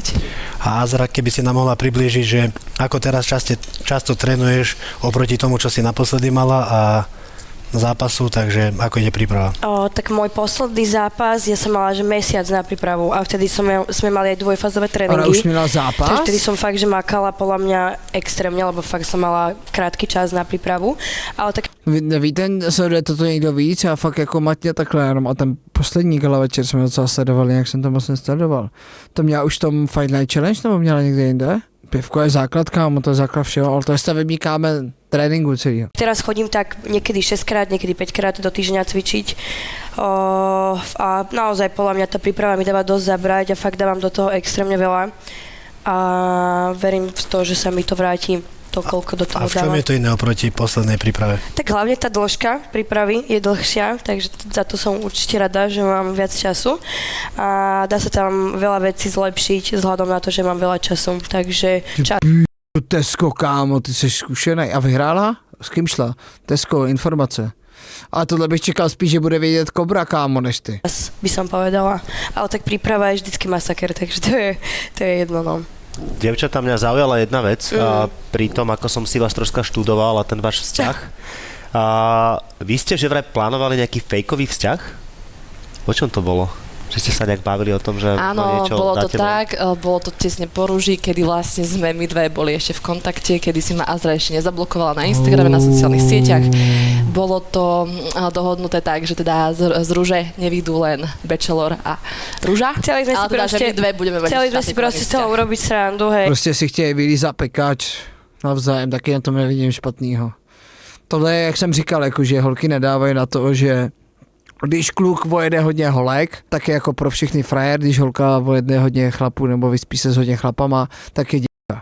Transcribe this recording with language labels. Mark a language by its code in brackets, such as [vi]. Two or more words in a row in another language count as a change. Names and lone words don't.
[sk] A Azra, keby si nám mohla priblížiť, že ako teraz často trénuješ oproti tomu, čo si naposledy mala a zápasu, takže ako ide príprava? Tak môj posledný zápas, ja som mala že mesiac na prípravu a vtedy sme mali aj dvojfázové tréningy. [cs] Ale už měla zápas? [sk] Takže vtedy som fakt, že makala podľa mňa extrémne, lebo fakt som mala krátky čas na prípravu. Ale tak... [cs] Víte, sleduje toto někdo víc a fakt jako matně takhle jenom a ten poslední gala večer jsme docela sledovali, jak jsem to moc nesledoval. To měla už v tom Fight Night Challenge nebo měla někde jinde? Pivko je základ, kámo, to je základ všeho, ale to je stavební kámen tréninku celého. [sk] Teraz chodím tak niekedy 6-krát, niekedy 5-krát do týždňa cvičiť a naozaj podľa mňa tá príprava mi dáva dosť zabrať a fakt dávam do toho extrémne veľa a verím v to, že sa mi to vráti to, koľko do toho dávam. A v čom je to iné oproti poslednej príprave? Tak hlavne tá dĺžka prípravy je dlhšia, takže za to som určite rada, že mám viac času a dá sa tam veľa vecí zlepšiť vzhľadom na to, že mám veľa času, takže [cs] Tesko, kámo, ty jsi zkušenej a vyhrála? S kým šla? Tesco, informace. Ale tohle bych čekal spíš, že bude vědět Kobra, kámo, než ty. [sk] By som povedala. Ale tak príprava je vždycky masaker, takže to je jedno, no. Dievčatá, mňa zaujala jedna vec, pri tom, ako som si vás troška študoval a ten váš vzťah. Vy ste že vraj plánovali nejaký fejkový vzťah? O čom to bolo? Že ste sa nejak bavili o tom, že Áno, niečo bolo to dáte tak, bolo to tesne po rúži, kedy vlastne sme my dve boli ešte v kontakte, kedy si ma Azra ešte nezablokovala na Instagrame, na sociálnych sieťach. Bolo to dohodnuté tak, že teda z rúže nevidú len Bachelor a rúža, Chceli sme si ale teda, že my dve budeme mať si proste z toho urobiť srandu, hej. [cs] Prostě si chtějí vylízat pekač navzájem, taky na tom nevidím špatnýho. Tohle je, jak jsem říkal, jako, že holky nedávají na to, že když kluk vojede hodně holek, tak je jako pro všechny frajer, když holka vojede hodně chlapů nebo vyspí se s hodně chlapama, tak je děvka.